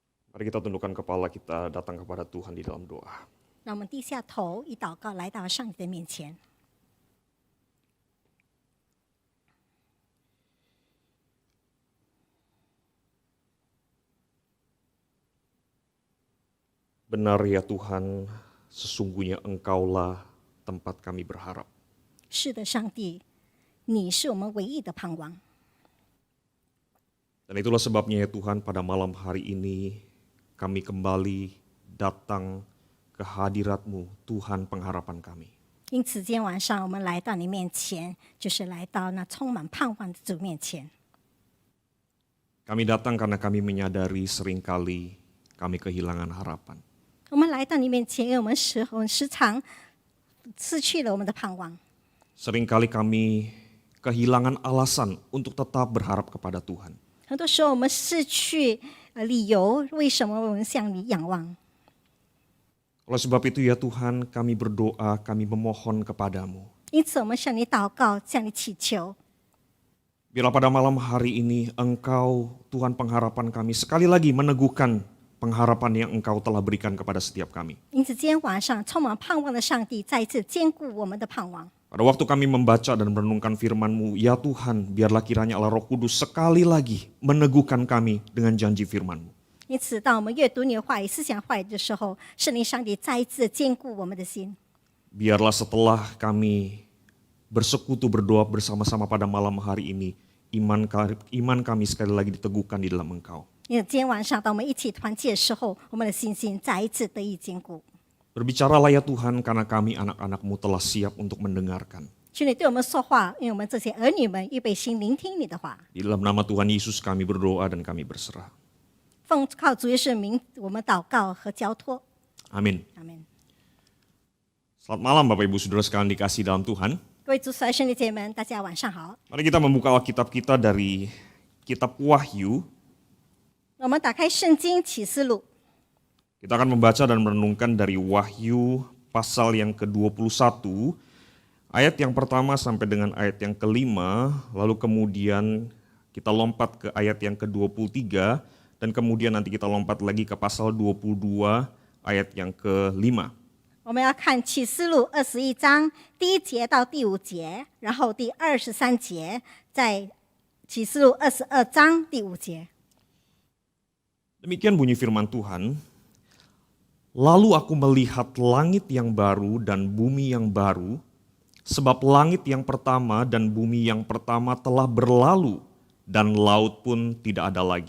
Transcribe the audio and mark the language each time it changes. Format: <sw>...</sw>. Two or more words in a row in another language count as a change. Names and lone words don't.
<id>Mari kita tundukkan kepala kita datang kepada Tuhan di dalam doa.</id> <zh>让我们低下头，以祷告来到上帝的面前。</zh> <id>Benar ya Tuhan, sesungguhnya Engkaulah tempat kami berharap.</id> <zh>是的，上帝，你是我们唯一的盼望。</zh> <id>Dan itulah sebabnya ya Tuhan, pada malam hari ini kami kembali datang ke hadirat-Mu, Tuhan pengharapan kami.</id> <zh>因此，今天晚上我们来到你面前，就是来到那充满盼望的主面前。</zh> <id>Kami datang karena kami menyadari seringkali kami kehilangan harapan.</id> <zh>我们来到你面前，因为我们时常失去了我们的盼望。</zh> <id>Seringkali kami kehilangan alasan untuk tetap berharap kepada Tuhan.</id> <zh>很多时候，我们失去理由，为什么我们向你仰望？</zh> <id>Oleh sebab itu ya Tuhan, kami berdoa, kami memohon kepadamu.</id> <zh>因此，我们向你祷告，向你祈求。</zh> <id>Biarlah pada malam hari ini Engkau, Tuhan pengharapan kami, sekali lagi meneguhkan pengharapan yang Engkau telah berikan kepada setiap kami.</id> <zh>因此，今天晚上充满盼望的上帝再一次坚固我们的盼望。</zh> <id>Pada waktu kami membaca dan merenungkan firman-Mu, ya Tuhan, biarlah kiranya Allah Roh Kudus sekali lagi meneguhkan kami dengan janji firman-Mu.</id> <zh>因此，当我们阅读你的话语、思想话语的时候，圣灵上帝再一次坚固我们的心。</zh> <id>Biarlah setelah kami bersekutu berdoa bersama-sama pada malam hari ini, iman kami sekali lagi diteguhkan di dalam Engkau.</id> <zh>因为今天晚上，当我们一起团结的时候，我们的信心再一次得以坚固。</zh> <id>Berbicaralah ya Tuhan, karena kami anak-anak-Mu telah siap untuk mendengarkan.</id> <zh>求你对我们说话，因为我们这些儿女们预备心聆听你的话。</zh> <id>Di dalam nama Tuhan Yesus kami berdoa dan kami berserah.</id> <zh>奉靠主耶稣的名，我们祷告和交托。</zh> <id>Amin.</id> <zh>阿门。</zh> <id>Selamat malam Bapak Ibu Saudara sekalian dikasih dalam Tuhan.</id> <zh>各位主所爱兄弟姐妹们，大家晚上好。</zh> <id>Mari kita membuka Alkitab kita dari kitab Wahyu.</id> <zh>我们打开圣经启示录，</zh> <id>Kita akan membaca dan merenungkan dari Wahyu pasal yang ke-21, ayat yang pertama sampai dengan ayat yang kelima, lalu kemudian kita lompat ke ayat yang ke-23, dan kemudian nanti kita lompat lagi ke pasal 22, ayat yang ke-5.</id> <zh>我们要看启示录21章第1节到第5节，然后第23节，在启示录22章第5节。</zh> <id>Demikian bunyi firman Tuhan. Lalu aku melihat langit yang baru dan bumi yang baru, sebab langit yang pertama dan bumi yang pertama telah berlalu, dan laut pun tidak ada lagi.</id>